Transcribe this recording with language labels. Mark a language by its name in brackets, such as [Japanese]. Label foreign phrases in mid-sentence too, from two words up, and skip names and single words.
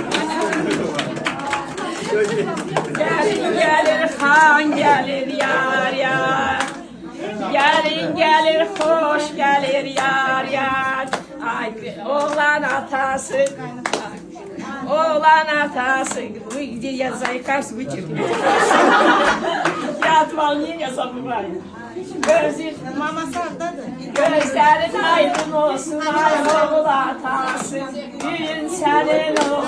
[Azerbaijani] Gelin gelir han gelir yar yar. Gelin gelir hoş gelir yar yar. Ay oğlan atası. Oğlan atası. [Russian] Я заикаюсь, вычеркну. Я от волнения забываю. [Azerbaijani] Gözlerin aydın olsun ay oğul atası. Gün senin